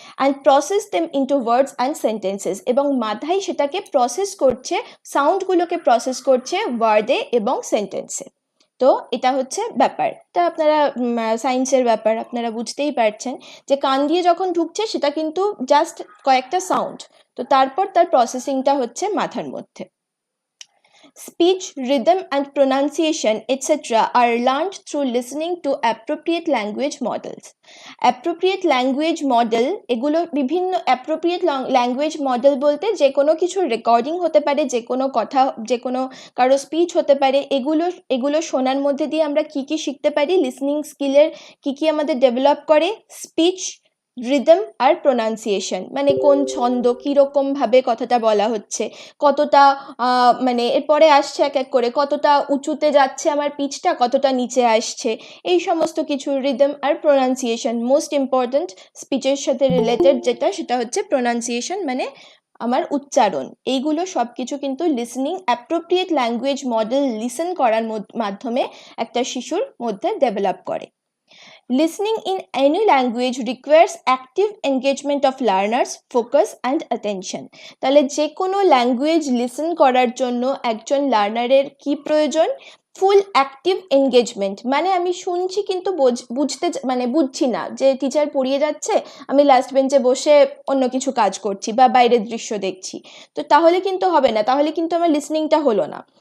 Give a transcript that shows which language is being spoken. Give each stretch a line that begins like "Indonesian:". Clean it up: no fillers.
English: and process them into words and sentences,
Bangla: এবং মাথায় সেটাকে প্রসেস করছে, সাউন্ডগুলোকে প্রসেস করছে ওয়ার্ডে এবং সেন্টেন্সে। তো এটা হচ্ছে ব্যাপার, এটা আপনারা সায়েন্সের ব্যাপার, আপনারা বুঝতেই পারছেন যে কান দিয়ে যখন ঢুকছে সেটা কিন্তু জাস্ট কয়েকটা সাউন্ড, তো তারপর তার প্রসেসিংটা হচ্ছে মাথার মধ্যে।
English: Speech, rhythm and pronunciation etc. are learned through listening to appropriate language models.
Bangla: Appropriate language model, এগুলো বিভিন্ন appropriate language model বলতে যে কোনো কিছুর রেকর্ডিং হতে পারে, যে কোনো কথা, যে কোনো কারো স্পিচ হতে পারে, এগুলো শোনার মধ্যে দিয়ে আমরা কি কি শিখতে পারি, লিসনিং স্কিলের কি কি আমাদের ডেভেলপ করে, স্পিচ, রিদম আর প্রোনাউন্সিয়েশন, মানে কোন ছন্দ, কীরকম ভাবে কথাটা বলা হচ্ছে, কতটা মানে এরপরে আসছে এক এক করে, কতটা উঁচুতে যাচ্ছে আমার পিচটা, কতটা নিচে আসছে, এই সমস্ত কিছু। রিদম আর প্রোনাউন্সিয়েশন মোস্ট ইম্পর্ট্যান্ট, স্পিচের সাথে রিলেটেড যেটা, সেটা হচ্ছে প্রোনাউন্সিয়েশন, মানে আমার উচ্চারণ। এইগুলো সব কিছু কিন্তু listening, appropriate language model listen করার মাধ্যমে একটা শিশুর মধ্যে ডেভেলপ করে।
English: Listening in any language requires active engagement of learners, focus and attention।
Bangla: তাহলে যে কোনো ল্যাঙ্গুয়েজ লিসেন করার জন্য একজন লার্নারের কি প্রয়োজন, ফুল অ্যাক্টিভ এনগেজমেন্ট, মানে আমি শুনছি কিন্তু বুঝছি না, যে টিচার পড়িয়ে যাচ্ছে, আমি লাস্ট বেঞ্চে বসে অন্য কিছু কাজ করছি বা বাইরের দৃশ্য দেখছি, তো তাহলে কিন্তু হবে না, তাহলে কিন্তু আমার লিসনিংটা হলো না।